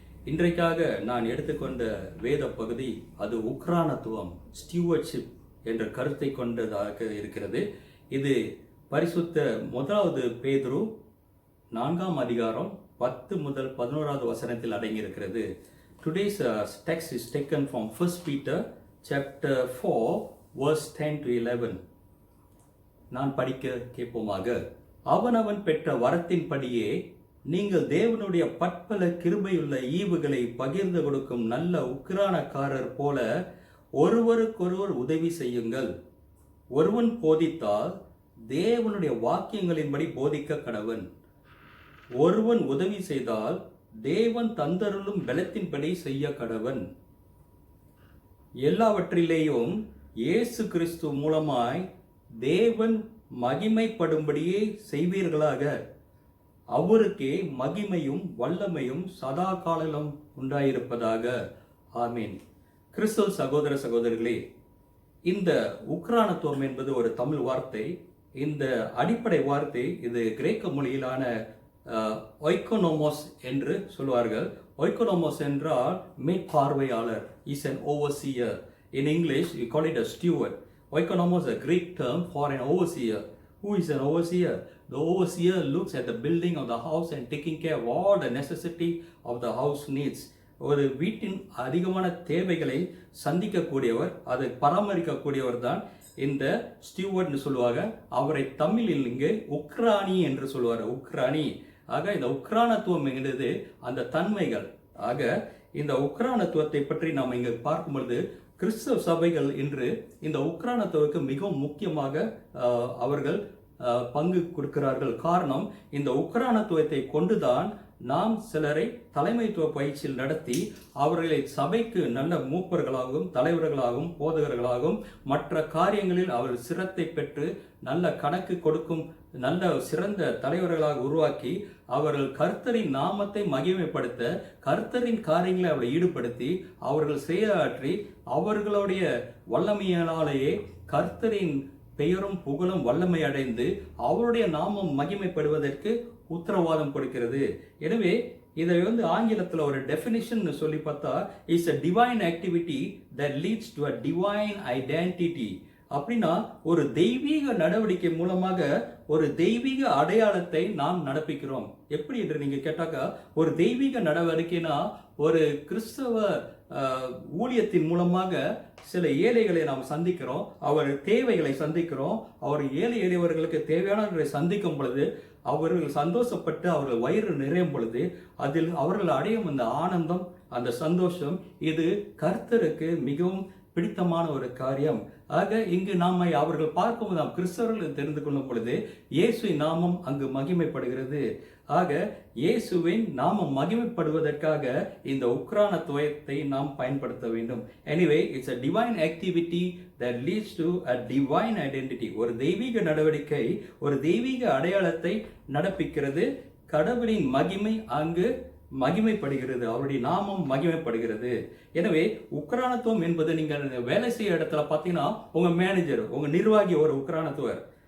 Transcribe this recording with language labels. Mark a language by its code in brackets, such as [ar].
[ta] இன்றைக்காக நான் எடுத்துக்கொண்ட வேத பகுதி அது உக்ரானத்துவம், ஸ்டியூவர்ட்ஷிப் என்ற கருத்தை கொண்டதாக இருக்கிறது. இது பரிசுத்த 1 பேதுரு 4 அதிகாரம் 10 முதல் 11 வசனத்தில் அடங்கியிருக்கிறது. [en] Today's text is taken from 1 Peter chapter 4 verse 10 to 11. [ta] நான் படிக்க கேட்போமாக. அவனவன் பெற்ற வரத்தின்படியே நீங்கள் தேவனுடைய பற்பல கிருபையுள்ள ஈவுகளை பகிர்ந்து கொடுக்கும் நல்ல உக்கிரானக்காரர் போல ஒருவருக்கொருவர் உதவி செய்யுங்கள். ஒருவன் போதித்தால் தேவனுடைய வாக்கியங்களின்படி போதிக்க கடவன். ஒருவன் உதவி செய்தால் தேவன் தந்தருளும் பலத்தின்படி செய்ய கடவன். எல்லாவற்றிலேயும் இயேசு கிறிஸ்து மூலமாய் தேவன் மகிமைப்படும்படியே செய்வீர்களாக. அவருக்கே மகிமையும் வல்லமையும் சதா காலம் உண்டாயிருப்பதாக. ஆமீன். கிறிஸ்துவ சகோதர சகோதரிகளே, இந்த உக்ரானத்துவம் என்பது ஒரு தமிழ் வார்த்தை. இந்த அடிப்படை வார்த்தை இது கிரேக்க மொழியிலான ஒய்கோனோமோஸ் என்று சொல்வார்கள். ஒய்கோனோமோஸ் என்றால் மேற்பார்வையாளர், [en] is an overseer. In English we call it a steward. Oikonomos is a Greek term for an overseer. Who is an overseer? The overseer looks at the building of the house and taking care of all the necessity of the house needs. [ta] ஒரு வீட்டின் அதிகமான தேவைகளை சந்திக்கக்கூடியவர், அதை பராமரிக்கக்கூடியவர் தான் இந்த ஸ்டியூவர்ட்னு சொல்லுவாங்க. அவரை தமிழில் இங்கு உக்ரானி என்று சொல்லுவார். உக்ரானி. ஆக இந்த உக்ரானத்துவம் என்கிறது அந்த தன்மைகள். ஆக இந்த உக்ரானத்துவத்தை பற்றி நாம் இங்கு பார்க்கும் பொழுது கிறிஸ்தவ சபைகள் இன்று இந்த உக்ரானத்துவக்கு மிகவும் முக்கியமாக அவர்கள் பங்கு கொடுக்கிறார்கள். காரணம், இந்த உக்ரானத்துவத்தை கொண்டுதான் நாம் சிலரை தலைமைத்துவ பயிற்சியில் நடத்தி அவர்களை சபைக்கு நல்ல மூப்பர்களாகவும் தலைவர்களாகவும் போதகர்களாகவும் மற்ற காரியங்களில் அவர்கள் சிரத்தை பெற்று நல்ல கணக்கு கொடுக்கும் நல்ல சிறந்த தலைவர்களாக உருவாக்கி அவர்கள் கர்த்தரின் நாமத்தை மகிமைப்படுத்த கர்த்தரின் காரியங்களை அவர்களை ஈடுபடுத்தி அவர்கள் செயலாற்றி அவர்களுடைய வல்லமையினாலேயே கர்த்தரின் பெயரும் புகழும் வல்லமை அடைந்து அவருடைய நாமம் மகிமைப்படுவதற்கு உத்தரவாதம் கொடுக்கிறது. எனவே இதை ஆங்கிலத்தில் ஒரு டெஃபினிஷன் சொல்லி பார்த்தா, it's [en] a divine activity that leads to a divine identity. [ta] அப்படின்னா ஒரு தெய்வீக நடவடிக்கை மூலமாக ஒரு தெய்வீக அடையாளத்தை நாம் நடப்பிக்கிறோம். எப்படி என்று நீங்க கேட்டாக்கா, ஒரு தெய்வீக நடவடிக்கைனா ஒரு கிறிஸ்தவ ஊழியத்தின் மூலமாக சில ஏழைகளை நாம் சந்திக்கிறோம், அவர் தேவைகளை சந்திக்கிறோம். அவர் ஏழை எளியவர்களுக்கு தேவையானவர்களை சந்திக்கும் பொழுது அவர்கள் சந்தோஷப்பட்டு அவர்கள் வயிறு நிறையும் பொழுது அதில் அவர்கள் அடையும் அந்த ஆனந்தம், அந்த சந்தோஷம், இது கர்த்தருக்கு மிகவும் பிடித்தமான ஒரு காரியம். ஆக இங்கு நாம அவர்கள் பார்க்கும்போது நாம் கிறிஸ்தவர்கள் தெரிந்து கொள்ளும் பொழுது இயேசுவின் நாமம் அங்கு மகிமைப்படுகிறது. ஆக இயேசுவின் நாமம் மகிமைப்படுவதற்காக இந்த உக்ரானத்துவத்தை நாம் பயன்படுத்த வேண்டும். Anyway it's [en] a divine activity that leads to a divine identity. [ta] ஒரு தெய்வீக நடவடிக்கை ஒரு தெய்வீக அடையாளத்தை நடப்பிக்கிறது. கடவுளின் மகிமை அங்கு மகிமைப்படுகிறது, அவருடைய நாமம் மகிமைப்படுகிறது. எனவே உக்ரானத்துவம் என்பது நீங்கள் வேலை செய்ய இடத்துல பார்த்தீங்கன்னா உங்க மேனேஜர், உங்க நிர்வாகி ஒரு உக்ரானத்துவர்.